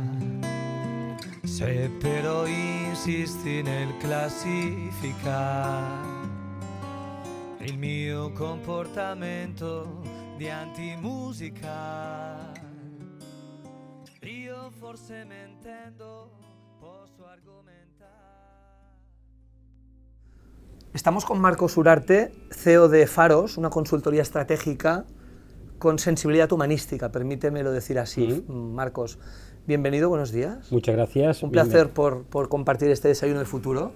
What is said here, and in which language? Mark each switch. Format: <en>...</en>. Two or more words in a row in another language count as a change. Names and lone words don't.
<it>Se però insisti nel classificare il mio comportamento di antimusica, io forse mentendo posso argomentare.</it> <es>Estamos con Marcos Urarte, CEO de Faros, una consultoría estratégica con sensibilidad humanística, permítemelo decir así. Marcos, bienvenido, buenos días. Muchas gracias. Un placer por compartir este desayuno del futuro.</es>